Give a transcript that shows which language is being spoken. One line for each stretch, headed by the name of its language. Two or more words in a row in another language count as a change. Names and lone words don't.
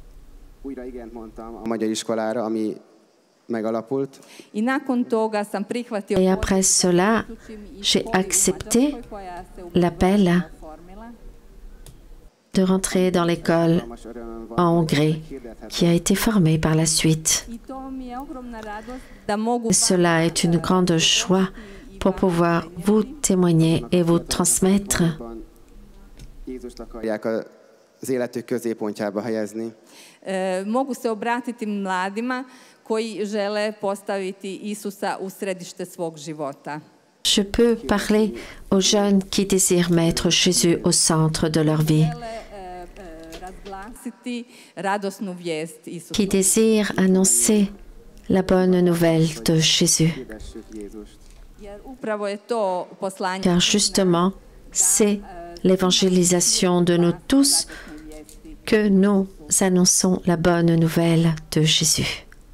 French: Et après cela, j'ai accepté l'appel de rentrer dans l'école en Hongrie, qui a été formée par la suite. Cela est une grande joie pour pouvoir vous témoigner et vous transmettre
Croatian: mogu se obratiti mladima koji žele postaviti Isusa u središte svog života.
French: Je peux parler aux jeunes qui désirent mettre Jésus au centre de leur vie, qui désirent annoncer la bonne nouvelle de Jésus. Car justement, c'est l'évangélisation de nous tous que nous annonçons la bonne nouvelle de Jésus.